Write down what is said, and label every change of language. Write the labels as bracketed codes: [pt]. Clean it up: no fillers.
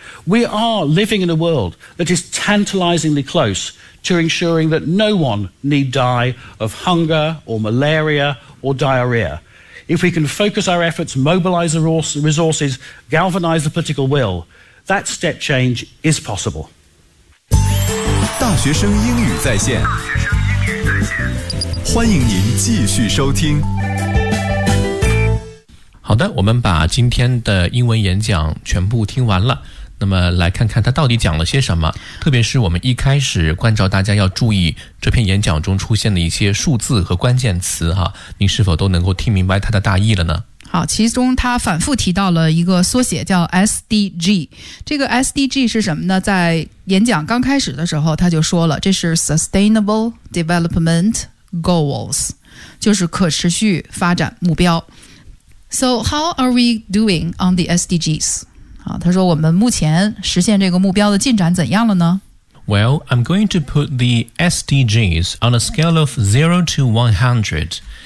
[en] We are living in a world that is tantalizingly close to ensuring that no one need die of hunger or malaria or diarrhea. If we can focus our efforts, mobilize the resources, galvanize the political will, that step change is possible. [zh] 大学生英语在线，大学生英语在线，欢迎您继续收听。好的，我们把今天的英文演讲全部听完了，那么来看看他到底讲了些什么。特别是我们一开始关照大家要注意这篇演讲中出现的一些数字和关键词哈，您是否都能够听明白他的大意了呢？好，其中他反复提到了一个缩写叫 SDG。这个 SDG 是什么呢？在演讲刚开始的时候他就说了，这是 Sustainable Development Goals， 就是可持续发展目标。 [en] So how are we doing on the SDGs？ [zh] 好，他说我们目前实现这个目标的进展怎样了呢？ [en] Well, I'm going to put the SDGs on a scale of 0 to 100。